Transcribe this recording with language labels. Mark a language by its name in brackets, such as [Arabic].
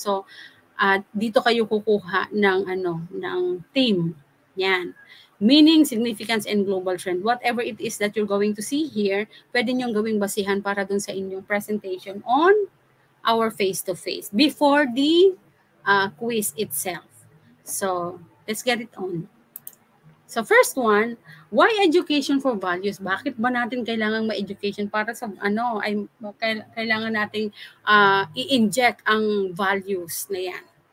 [Filipino] So, dito kayo kukuha ng ng theme. [English] Yan. Meaning, significance, and global trend. Whatever it is that you're going to see here, [Filipino] pwede niyong gawing basihan para dun sa inyong [English] presentation on our face-to-face before the quiz itself. So, let's get it on. So first one, why education for values? [Filipino] Bakit ba natin kailangang ma-education para sa ay kailangan nating i-inject ang values na 'yan.